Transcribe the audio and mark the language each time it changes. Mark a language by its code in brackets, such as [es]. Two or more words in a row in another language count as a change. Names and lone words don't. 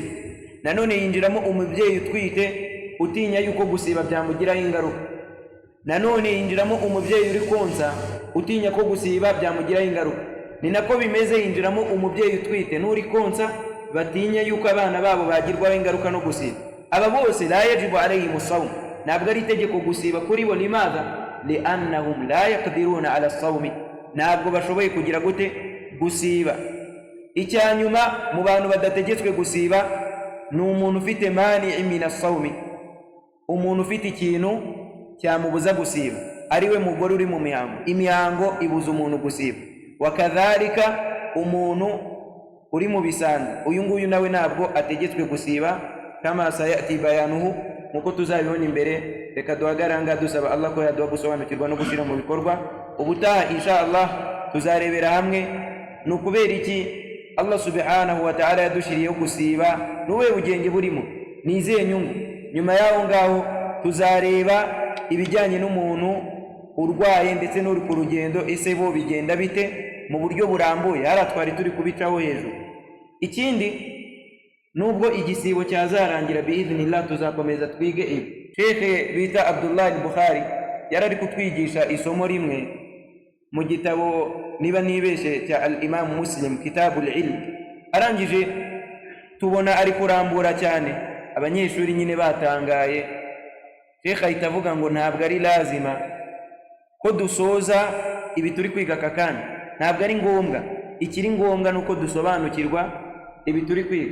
[rw] Nanone yinjiramo umubyeyi utwite utinya yuko gusiba byamugiraho ingaruka. Nanone yinjiramo umubyeyi uri konsa utinya ko gusiba byamugiraho ingaruka. Ni nako bimeze, yinjiramo umubyeyi utwite n'uri konsa batinya yuko abana babo bagirwaho ingaruka no gusiba. Aba bose [ar] لا يجب عليهم الصوم, [rw] ntabwo ari itegeko gusiba kuri bo. Limadha? [ar] لأنهم لا يقدرون على الصوم, [rw] ntabwo bashoboye kugira gute? Gusiba. Icyanyuma mu bantu badategetswe gusiba ni umuntu ufite [ar] مانع من الصوم, [rw] umuntu ufite ikintu cyamubuza gusiba, ariwe mugore uri mu mihango. Imihango ibuza umuntu gusiba. Wakadhalika umuntu uri mu bisanzwe, uyu nguyu nawe ntabwo ategetswe gusiba, [ar] كما سيأتي بيانه, [rw] nkuko tuzabibona imbere. Reka duhagaranga dusaba Allah ko yaduha gusobanukirwa no gushyira mu bikorwa. Ubutaha [ar] إن شاء الله [rw] tuzarebera hamwe ni ukubera iki Allah [ar] سبحانه وتعالى [rw] yadushiriyeho gusiba, n'uwe bugenge burimo, nizihe nyungu. Nyuma yaho ngaho tuzareba ibijyanye n'umuntu urwaye ndetse n'uri ku rugendo, ese bo bigenda bite mu buryo burambuye. Hara twari turi kubicaho hejuru. Ikindi, nubwo igisibo cyazarangira biidhnillah tuzakomeza twige ibi. Sheikh bita Abdullah al-Bukhari yarari kutwigisha isomo rimwe mu gitabo niba nibeshe cya al-Imam Muslim, kitabul ilm. Arangije tubona ari kurambura cyane, abanyeshuri nyine batangaye. Sheikh ahita avuga ngo ntabwo ari lazima ko dusoza ibi turi kwiga aka kanya, ntabwo ari ngombwa. Ikiri ngombwa nuko dusobanukirwa ibi turi kwiga.